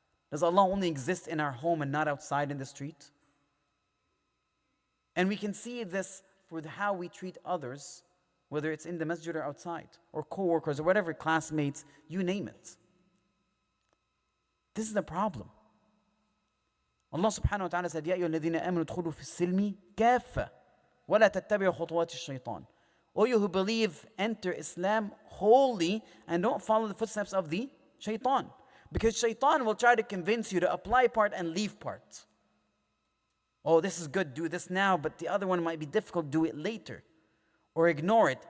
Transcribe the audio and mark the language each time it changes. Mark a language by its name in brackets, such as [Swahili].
[English] Does Allah only exist in our home and not outside in the street? And we can see this for how we treat others, whether it's in the masjid or outside, or co-workers, or whatever, classmates, you name it. This is the problem. Allah subhanahu wa ta'ala said, [Arabic] يَا أَيُّهَا الَّذِينَ آمَنُوا ادْخُلُوا فِي السِّلْمِ كَافَّةً وَلَا تَتَّبِعُوا خُطُوَاتِ الشَّيْطَانِ. [English] O you who believe, enter Islam wholly and don't follow the footsteps of the shaitan. Because shaitan will try to convince you to apply part and leave part. Oh, this is good, do this now, but the other one might be difficult, do it later. Or ignore it.